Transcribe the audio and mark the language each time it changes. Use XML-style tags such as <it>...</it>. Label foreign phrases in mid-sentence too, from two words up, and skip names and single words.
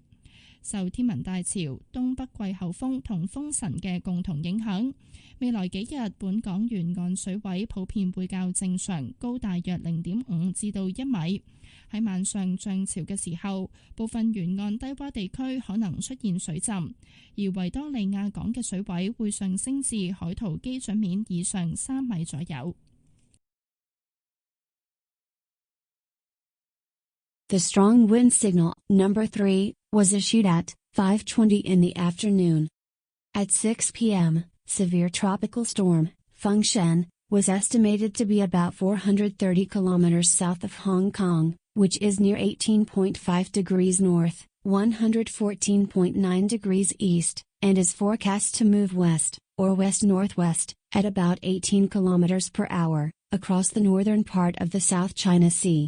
<yue>受天文帶潮、東北季候風同風神嘅共同影響，未來幾日本港沿岸水位普遍會較正常高大約0.5至到1米。喺晚上漲潮嘅時候，部分沿岸低洼地區可能出現水浸，而維多利亞港嘅水位會上升至海圖基準面以上3米左右。</yue> <en>The strong wind signal, number 3, was issued at 5:20 in the afternoon. At 6 p.m., severe tropical storm, Fengshen, was estimated to be about 430 kilometers south of Hong Kong, which is near 18.5 degrees north, 114.9 degrees east, and is forecast to move west, or west-northwest, at about 18 kilometers per hour, across the northern part of the South China Sea.</en>